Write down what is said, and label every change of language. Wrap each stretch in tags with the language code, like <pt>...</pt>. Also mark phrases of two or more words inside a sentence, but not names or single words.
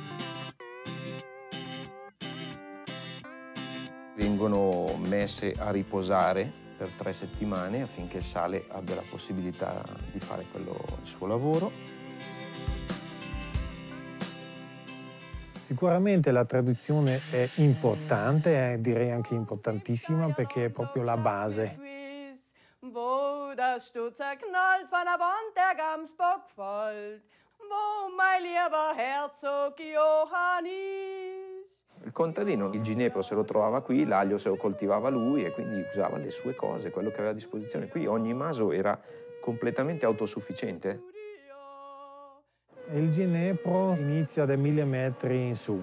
<it>Vengono messe a riposare per 3 settimane affinché il sale abbia la possibilità di fare il suo lavoro. Sicuramente la tradizione è importante, direi anche importantissima, perché è proprio la base.</it> <de>Wo das Stutzer knallt, von der Wand der Gamsbock folgt, wo mein lieber Herzog Johannis.</de> <it>Il contadino il ginepro se lo trovava qui, l'aglio se lo coltivava lui e quindi usava le sue cose, quello che aveva a disposizione. Qui ogni maso era completamente autosufficiente. Il ginepro inizia da 1000 metri in su.</it>